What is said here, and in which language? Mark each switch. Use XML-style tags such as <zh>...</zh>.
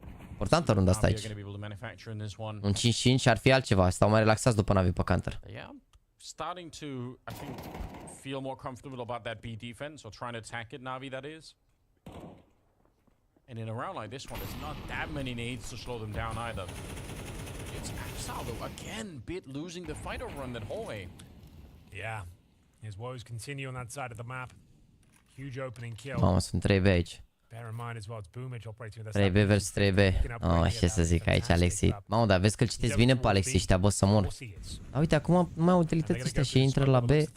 <ro>Importantă runda asta aici. Un 5-5 ar fi altceva. Stau mai relaxați după NaVi pe counter.</ro> <en>Starting to, I think, feel more comfortable about that B defense or trying to attack it, NaVi, that is. And in a round like this one, there's not that many nades to slow them down either. It's Axel though, again, Bit losing the fight over on that hallway. Yeah, his woes continue on that side of the map. Huge opening kill.</en> <ro>Mamă, sunt 3B aici.</ro> <en>Bear in mind as well, it's Boomage operating with</en> <ro>3B vs 3B. Oh, ce să zic aici, Alexi. Mamă, dar vezi că îl citești bine pe Alexi și te-a băs să mor. Da, uite, acum mai au utilități ăștia și intră la B.</ro>